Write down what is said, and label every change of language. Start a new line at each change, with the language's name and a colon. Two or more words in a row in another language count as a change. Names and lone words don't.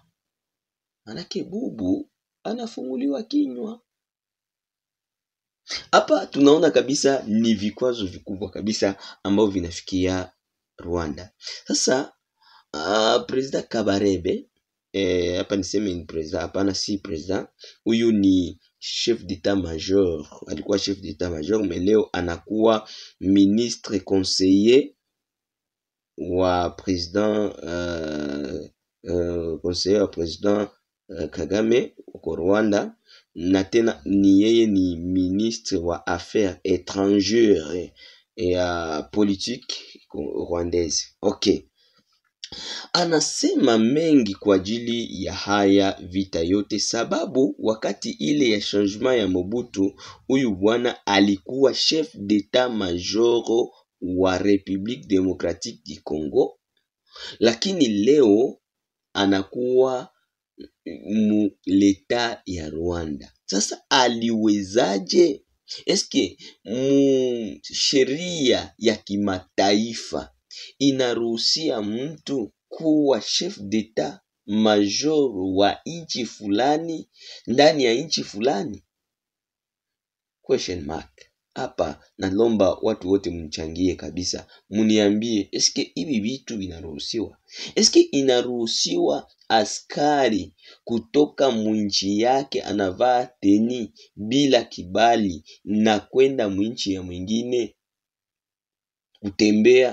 Swahili: Manake bubu anafunguliwa kinywa. Hapa tunaona kabisa ni vikwazo vikubwa kabisa ambao vinafikia Rwanda. Sasa president Kabarebe, hapa niseme ni president, hapana si president, huyu ni
French: chef d'état major,
Swahili: alikuwa
French: chef d'état major,
Swahili: mais leo anakuwa
French: ministre conseiller
Swahili: wa president conseiller wa president Kagame kwa Rwanda, na tena ni yeye ni ministre wa
French: affaires étrangères et politique rwandaise.
Swahili: Okay. Anasema mengi kwa ajili ya haya vita yote, sababu wakati ile ya changement ya Mobutu, huyu bwana alikuwa
French: chef d'état major
Swahili: wa République démocratique du Congo, lakini leo anakuwa leta ya Rwanda. Sasa aliwezaje? Eske sheria ya kimataifa inaruhusia mtu kuwa
French: chef d'état major
Swahili: wa nchi fulani ndani ya nchi fulani?
English: Question mark.
Swahili: Hapa nalomba watu wote mchangie kabisa, muniambie eske hivi vitu vinaruhusiwa? Eske inaruhusiwa askari kutoka mwinchi yake anavaa teni bila kibali na kwenda mwinchi ya mwingine kutembea?